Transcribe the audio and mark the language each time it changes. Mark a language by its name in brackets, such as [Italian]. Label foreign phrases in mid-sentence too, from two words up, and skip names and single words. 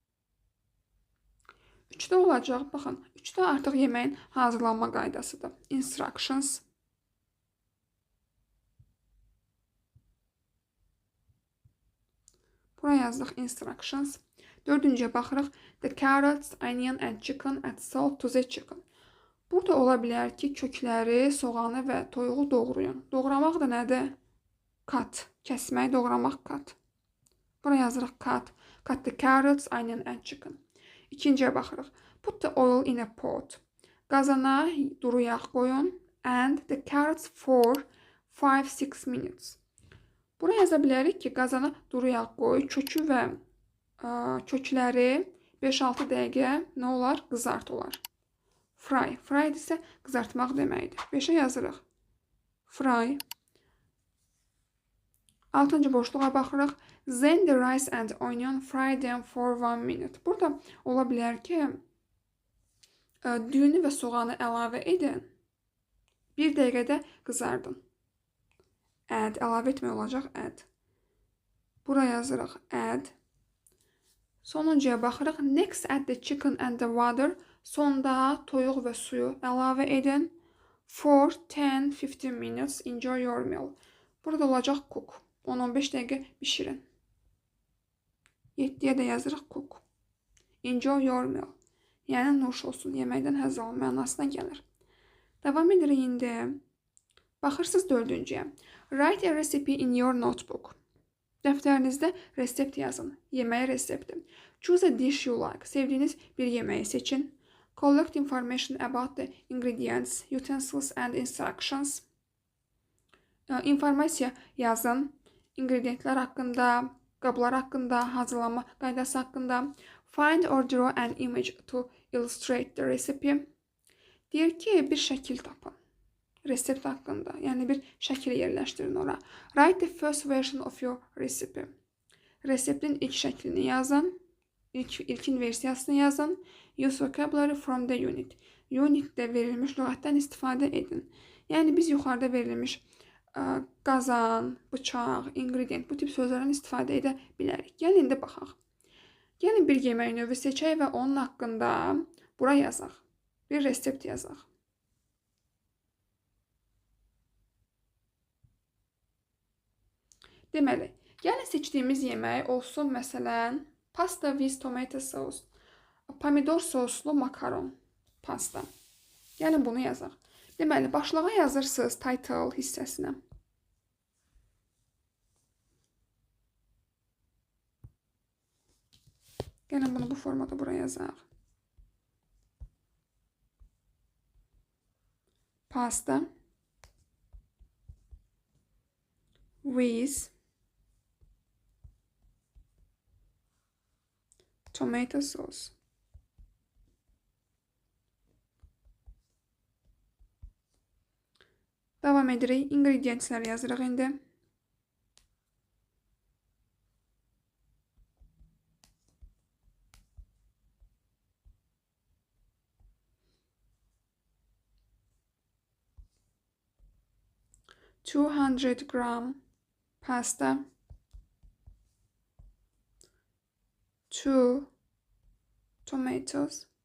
[Azerbaijani] 3-də olacaq. Baxın, 3-də artıq yeməyin hazırlanma qaydasıdır. Instructions. Bura yazdıq instructions. 4-cüyə baxırıq. [English] The carrots, onion and chicken add salt to the chicken. [Azerbaijani] Burada ola bilər ki, kökləri, soğanı və toyuğu doğrayın. Doğramaq da nədir? Cut. Kəsmək, doğramaq cut. Bura yazırıq cut. [English] Cut the carrots, onion and chicken. [Azerbaijani] İkinciyə baxırıq. [English] Put the oil in a pot. [Azerbaijani] Qazana duru yağ qoyun. [English] And the carrots for 5-6 minutes. [Azerbaijani] Bura yaza bilərik ki, qazana duru yağ qoy, kökü və kökləri 5-6 dəqiqə nə olar? Qızart olar. Fry. Fry isə qızartmaq deməkdir. 5-ə yazırıq. Fry. 6-cı boşluğa baxırıq. [English] Then the rice and onion fry them for 1 minute. [Azerbaijani] Burada ola bilər ki, düyünü və soğanı əlavə edin. 1 dəqiqədə qızardın. Add. Əlavə etmək olacaq. Add. Bura yazırıq. Add. Sonuncuya baxırıq. [English] Next add the chicken and the water. [Azerbaijani] Sonda toyuq və suyu əlavə edin. [English] For 10-15 minutes enjoy your meal. [Azerbaijani] Burada olacaq cook. 10-15 dəqiqə bişirin. 7-yə də yazırıq cook. [English] Enjoy your meal. [Azerbaijani] Yəni nuş olsun, yeməkdən həzz alın mənasına gəlir. Davam edirik indi. Baxırsınız 4-cüyə. [English] Write a recipe in your notebook. [Azerbaijani] Dəftərinizdə resept yazın. Yemək resepti. [English] Choose a dish you like. [Azerbaijani] Sevdiyiniz bir yeməyi seçin. [English] Collect information about the ingredients, utensils and instructions. [Azerbaijani] İnformasiya yazın. İngredientlər haqqında, qablar haqqında, hazırlanma qaydası haqqında. [English] Find or draw an image to illustrate the recipe. [Azerbaijani] Deyir ki, bir şəkil tapın. Resept haqqında, yəni bir şəkil yerləşdirin ora. [English] Write the first version of your recipe. [Azerbaijani] Reseptin ilk şəklini yazın. İlkin versiyasını yazın. [English] Use vocabulary from the unit. [Azerbaijani] Unitdə verilmiş lüğətdən istifadə edin. Yəni biz yuxarıda verilmiş qazan, bıçaq, ingredient bu tip sözlərdən istifadə edə bilərik. Gəlin indi baxaq. Gəlin bir yemək növü seçək və onun haqqında bura yazaq. bir resept yazaq. Deməli, gəlin seçdiyimiz yemək olsun, məsələn, [English] pasta with tomato sauce, [Azerbaijani] pomidor soslu makaron pasta. Gəlin bunu yazaq. Deməli, başlığa yazırsınız title hissəsinə. Gəlin bunu bu formada buraya yazaq. [English] Pasta with tomato sauce. [Azerbaijani] Davam edirik. İngredientləri yazırıq indi. [English] $200 gram pasta, 2 tomatoes,